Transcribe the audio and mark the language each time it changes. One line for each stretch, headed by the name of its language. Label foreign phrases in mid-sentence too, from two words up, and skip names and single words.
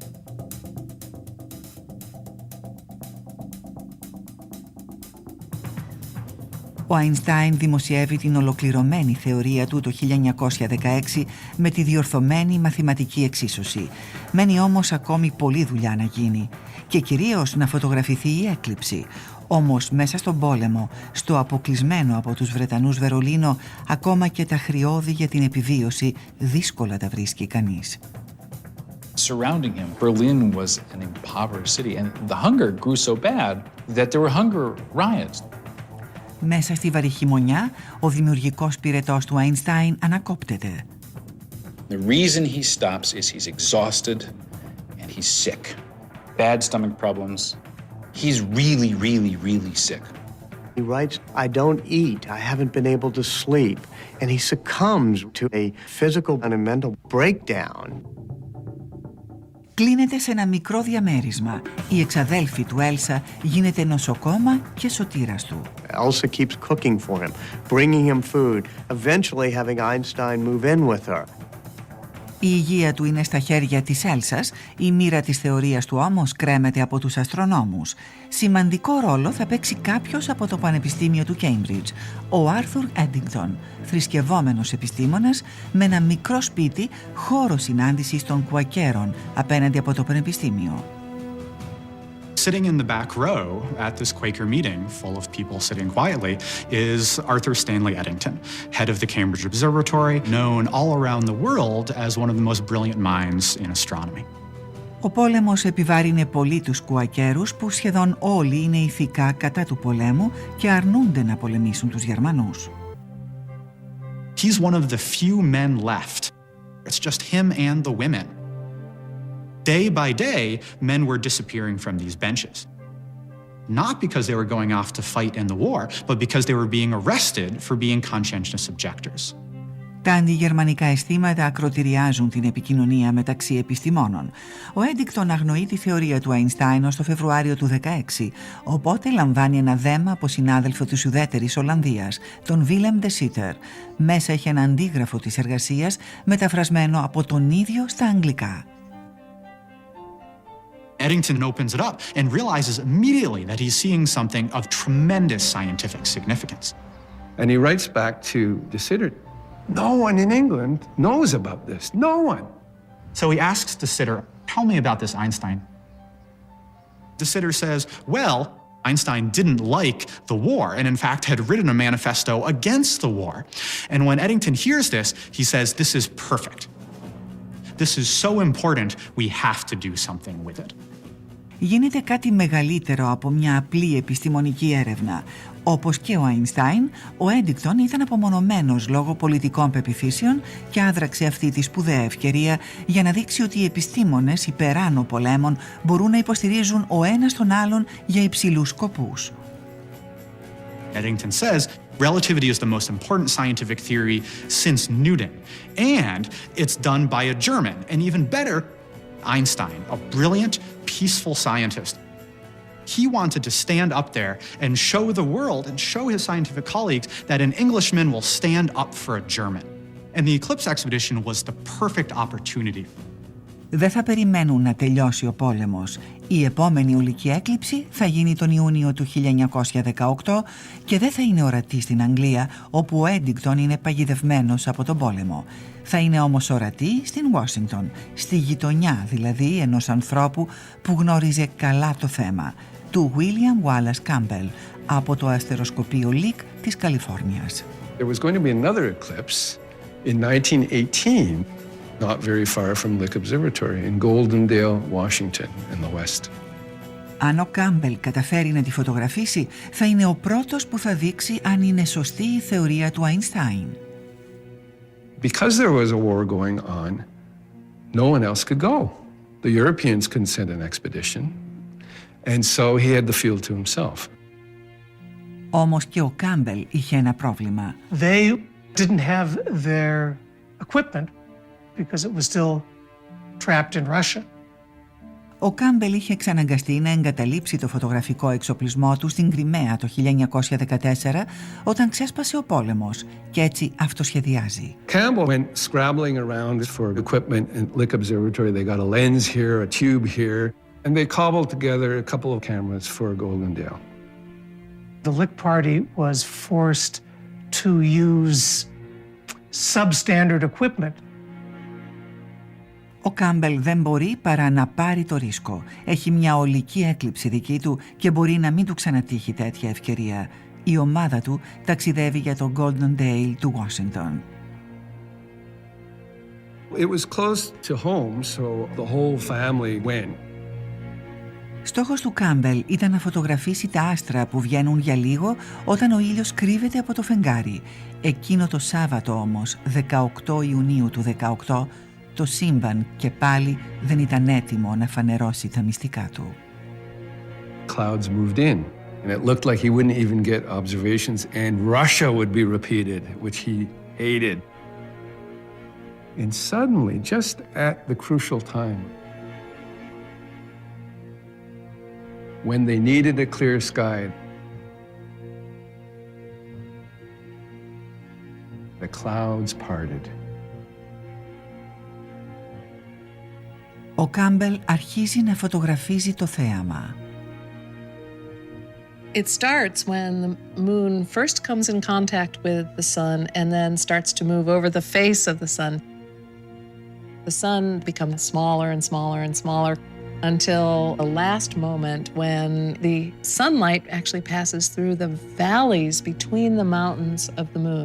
Greek: Ο Αϊνστάιν δημοσιεύει την ολοκληρωμένη θεωρία του το 1916 με τη διορθωμένη μαθηματική εξίσωση. Μένει όμως ακόμη πολλή δουλειά να γίνει και κυρίως να φωτογραφηθεί η έκλειψη. Όμως μέσα στον πόλεμο, στο αποκλεισμένο από τους Βρετανούς Βερολίνο, ακόμα και τα χρειώδη για την επιβίωση δύσκολα τα βρίσκει κανείς.
English: Surrounding him, Berlin was an impoverished city, and the hunger grew so bad that there were hunger riots.
Greek: Μέσα στη βαρύ χειμωνιά, ο δημιουργικός πυρετός του Αϊνστάιν ανακόπτεται.
English: The reason he stops is he's exhausted and he's sick. Bad stomach problems. He's really, really, really sick. He writes, I don't eat, I haven't been able to sleep, and he succumbs to a physical and a mental breakdown.
Greek: κλείνεται σε ένα μικρό διαμέρισμα. Η εξαδέλφη του Έλσα γίνεται νοσοκόμα και σωτήρας του.
English: Elsa keeps cooking for him, bringing him food, eventually having Einstein move in with her.
Greek: Η υγεία του είναι στα χέρια της Έλσας, η μοίρα της θεωρίας του όμως κρέμεται από τους αστρονόμους. Σημαντικό ρόλο θα παίξει κάποιος από το Πανεπιστήμιο του Cambridge, ο Άρθουρ Έντιγκτον, θρησκευόμενος επιστήμονας με ένα μικρό σπίτι, χώρο συνάντησης των κουακέρων απέναντι από το Πανεπιστήμιο.
English: Sitting in the back row at this Quaker meeting, full of people sitting quietly, is Arthur Stanley Eddington, head of the Cambridge Observatory, known all around the world as one of the most brilliant minds in astronomy.
Greek: Ο πόλεμος επιβάρυνε πολύ τους κουακέρους που σχεδόν όλοι είναι ηθικά κατά του πολέμου και αρνούνται να πολεμήσουν τους Γερμανούς.
English: He's one of the few men left. It's just him and the women. Day by day, men were disappearing from these benches. Not because they were going off to fight in the war, but because they were being arrested for being conscientious objectors.
Greek: Τα αντιγερμανικά αισθήματα ακροτηριάζουν την επικοινωνία μεταξύ επιστημόνων. Ο Έντιγκτον αγνοεί τη θεωρία του Αϊνστάιν ως το Φεβρουάριο του 2016, οπότε λαμβάνει ένα δέμα από συνάδελφο της ουδέτερης Ολλανδίας, τον Βίλεμ ντε Σίτερ. Μέσα έχει ένα αντίγραφο της εργασίας, μεταφρασμένο από τον ίδιο στα αγγλικά.
English: Eddington opens it up and realizes immediately that he's seeing something of tremendous scientific significance. And he writes back to de Sitter, no one in England knows about this, no one. So he asks de Sitter, tell me about this Einstein. De Sitter says, well, Einstein didn't like the war and in fact had written a manifesto against the war. And when Eddington hears this, he says, this is perfect. This is so important, we have to do something with it.
Greek: Γίνεται κάτι μεγαλύτερο από μια απλή επιστημονική έρευνα. Όπως και ο Αϊνστάιν, ο Έντιγκτον ήταν απομονωμένος λόγω πολιτικών πεποιθήσεων και άδραξε αυτή τη σπουδαία ευκαιρία για να δείξει ότι οι επιστήμονες υπεράνω πολέμων μπορούν να υποστηρίζουν ο ένας τον άλλον για υψηλούς σκοπούς.
English: Eddington says, relativity is the most important scientific theory since Newton, and it's done by a German, and even better, Einstein, a brilliant, peaceful scientist. He wanted to stand up there and show the world and show his scientific colleagues that an Englishman will stand up for a German. And the Eclipse expedition was the perfect opportunity.
Greek: Δεν θα περιμένουν να τελειώσει ο πόλεμος. Η επόμενη ουλική έκλειψη θα γίνει τον Ιούνιο του 1918 και δεν θα είναι ορατή στην Αγγλία, όπου ο Έντιγκτον είναι παγιδευμένος από τον πόλεμο. Θα είναι όμως ορατή στην Ουάσιγκτον, στη γειτονιά δηλαδή ενός ανθρώπου που γνώριζε καλά το θέμα, του William Wallace Campbell, από το αστεροσκοπείο Lick της Καλιφόρνιας.
English: There was going to be another eclipse in 1918. Not very far from Lick Observatory in Goldendale, Washington, in the west.
Greek: Αν ο Κάμπελ καταφέρει να τη φωτογραφίσει, θα είναι ο πρώτος που θα δείξει αν είναι σωστή η θεωρία του Αϊνστάιν.
English: Because there was a war going on, no one else could go. The Europeans couldn't send an expedition, and so he had the field to himself.
Greek: Όμως και ο Κάμπελ είχε ένα πρόβλημα.
English: They didn't have their equipment because it was still trapped in Russia.
Greek: Ο Κάμπελ είχε εξαναγκαστεί να εγκαταλείψει το φωτογραφικό εξοπλισμό του στην Κριμαία το 1914 όταν ξέσπασε ο πόλεμος και έτσι αυτοσχεδιάζει.
English: Campbell went scrabbling around for equipment at Lick Observatory. They got a lens here, a tube here, and they cobbled together a couple of cameras for Goldendale. The Lick party was forced to use substandard equipment.
Greek: Ο Κάμπελ δεν μπορεί παρά να πάρει το ρίσκο. Έχει μια ολική έκλειψη δική του και μπορεί να μην του ξανατύχει τέτοια ευκαιρία. Η ομάδα του ταξιδεύει για το Golden Dale του Washington.
English: It was close to home, so the whole family went.
Greek: Στόχος του Κάμπελ ήταν να φωτογραφίσει τα άστρα που βγαίνουν για λίγο όταν ο ήλιος κρύβεται από το φεγγάρι. Εκείνο το Σάββατο όμως, 18 Ιουνίου του 18, το σύμπαν και πάλι δεν ήταν έτοιμο να φανερώσει τα μυστικά του.
English: Clouds moved in, and it looked like he wouldn't even get observations, and Russia would be repeated, which he hated. And suddenly, just at the crucial time, When they needed a clear sky, the clouds parted.
Greek: Ο Κάμπελ αρχίζει να φωτογραφίζει το θέαμα.
English: It starts when the moon first comes in contact with the sun and then starts to move over the face of the sun. The sun becomes smaller and smaller and smaller until the last moment when the sunlight actually passes through the valleys between the mountains of the moon.